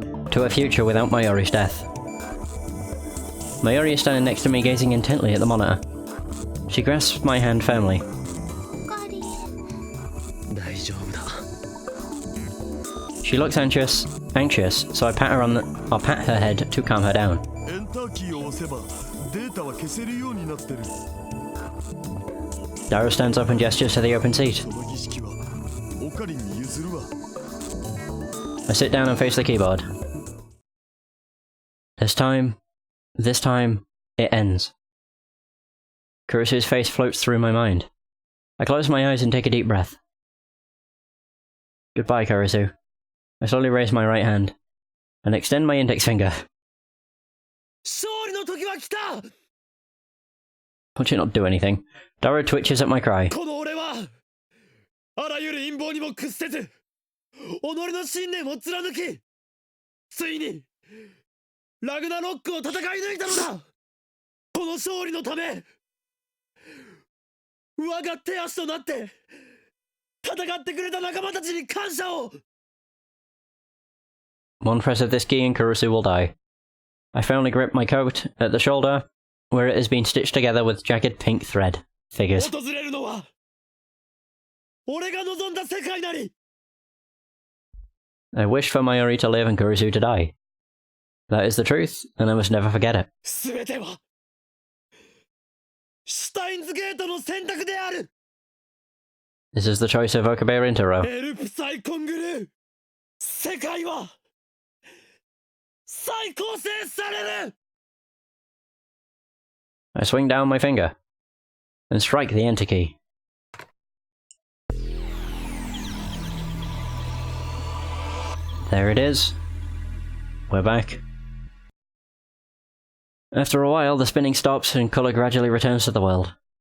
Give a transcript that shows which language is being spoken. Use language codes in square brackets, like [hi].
[en] To a future without Maori's death. Maori is standing next to me, gazing intently at the monitor. She grasps my hand firmly. [ja] 大丈夫だ。 [en] She looks anxious, so I pat her head to calm her down. [ja] エンターキーを押せばデータは消せるようになってる。 [en] Daru stands up and gestures to the open seat. [ja] その儀式はオカリンに譲るわ。 [en] I sit down and face the keyboard. This time, it ends. Kurisu's face floats through my mind. I close my eyes and take a deep breath. Goodbye, Kurisu. I slowly raise my right hand and extend my index finger. [ja] 勝利の時は来た。 [en] Watch it not do anything. Daru twitches at my cry. [ja] この俺はあらゆる陰謀にも屈せず己の信念を貫きついにラグナロックを戦い抜いたのだ。この勝利のため我が手足となって戦ってくれた仲間たちに感謝を。 [en] One press of this key and Kurisu will die. I firmly grip my coat at the shoulder, where it has been stitched together with jagged pink thread. Figures. [ja] 訪れるのは俺が望んだ世界なり。 [en] I wished for Maori to live and Kurisu to die. That is the truth, and I must never forget it. [ja] すべてはシュタインズゲートの選択である。 [en] This is the choice of Okabe Rintaro. [ja] エルプサイコングルー世界は再構成される。 [en] I swing down my finger and strike the enter key. There it is. We're back. After a while, the spinning stops and colour gradually returns to the world.